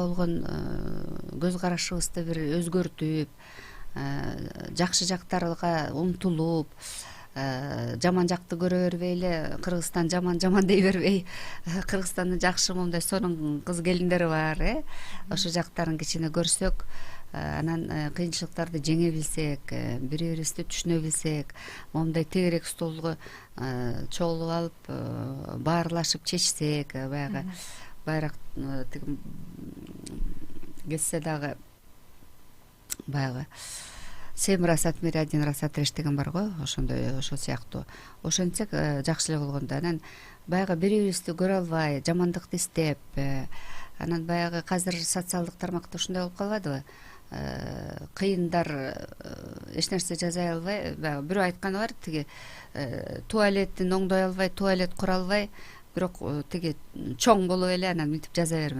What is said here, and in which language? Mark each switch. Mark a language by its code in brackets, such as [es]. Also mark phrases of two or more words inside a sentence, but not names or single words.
[ky] болгон көз карашыбызды бир өзгөртүп, жакшы жактарга умтулуп, жаман жакты көрө бербей эле Кыргызстан жаман дей бербей, Кыргызстандын жакшы момундай сонун кыз келиндери бар, ошол жактарын кичине көрсөк, анан кыйынчылыктарды жеңе билсек, бири бирибизди түшүнө билсек, момундай тегерек столго чогулуп алып баарлашып чечсек, баягы байрак кетсе дагы баягы [ru] 7 раз от мира, 1 раз отрежь [ky] деген бар го, ошондой, ошол сыяктуу ошентсек жакшы эле болгондо. Анан баягы бири бирибизди көрө албай, жамандыкты издеп, анан баягы казыр социалдык тармакта ушундай болуп калбадыбы? Кыйындар эч нерсе жаза албай, баягы бирөө айтканы бар, тиги туалетин оңдой албай, туалет кура албай, бирок тиги чоң болуп эле анан мынтип жаза берме.